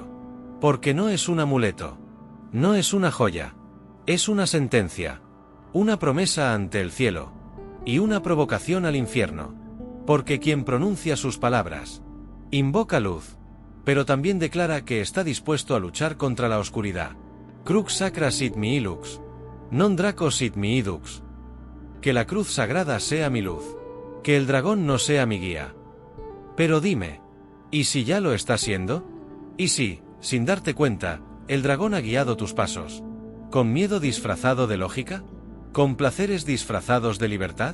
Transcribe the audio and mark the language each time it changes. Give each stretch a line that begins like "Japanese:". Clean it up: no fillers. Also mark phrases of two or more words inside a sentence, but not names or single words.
Spanish: Porque no es un amuleto, no es una joya, es una sentencia, una promesa ante el cielo, y una provocación al infierno. Porque quien pronuncia sus palabras, invoca luz, pero también declara que está dispuesto a luchar contra la oscuridad.
Latin: Crux sacra sit mihi lux, non draco sit mihi dux.
Spanish: Que la cruz sagrada sea mi luz, que el dragón no sea mi guía. Pero dime, ¿y si ya lo está siendo? ¿Y si, sin darte cuenta, el dragón ha guiado tus pasos? ¿Con miedo disfrazado de lógica? ¿Con placeres disfrazados de libertad?